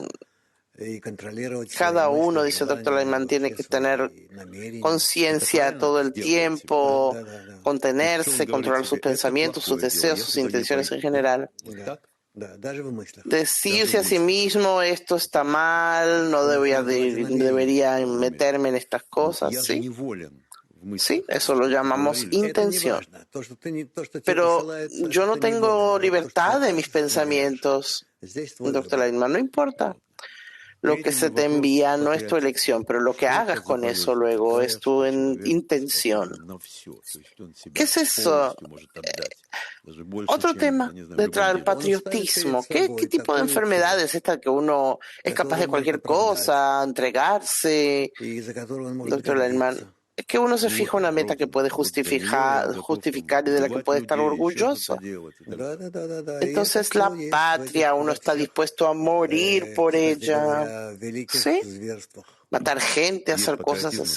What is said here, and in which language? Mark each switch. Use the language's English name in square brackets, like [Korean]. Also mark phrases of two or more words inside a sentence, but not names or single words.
[Russian] И контролировать [Spanish] cada [Russian] свои [Spanish] uno, [Russian] мысли, [Spanish] dice el doctor [Russian] желания, [Spanish] Lightman, tiene que [Russian] вообще [Spanish] tener [Russian] свои намерения. [Spanish] conciencia todo el tiempo, [Russian] Да. [Spanish] contenerse, controlar sus pensamientos, sus deseos, sus intenciones en general. [Russian] Да, даже в мыслях. [Spanish] Decirse a sí mismo, esto está mal, no debería meterme en estas cosas, ¿sí? Sí, eso lo llamamos [Russian] Это не [Spanish] intención. [Russian] важно. То, что тебе [Spanish] Pero [Russian] посылается, [Spanish] yo no [Russian] это не важно. [Spanish] tengo [Russian] Вот то, что [Spanish] libertad [Russian] ты [Spanish] de mis [Russian] хочешь, ты делаешь. [Spanish] pensamientos, [Russian] Здесь твой [Spanish] doctor [Russian] выбор. [Spanish] Lightman, no importa. Lo que se te envía no es tu elección, pero lo que hagas con eso luego es tu intención. ¿Qué es eso? Otro tema detrás del patriotismo. ¿Qué tipo de enfermedad es esta que uno es capaz de cualquier cosa, entregarse? [Russian] И из-за которого он может [Spanish] Doctor Lehmann, [Russian] гордиться. [Spanish] es que uno se fija una meta que puede justificar y de la que puede estar orgulloso. [Russian] Да. [Spanish] Entonces la patria, uno está dispuesto a morir por ella, ¿sí? Matar gente, hacer cosas así.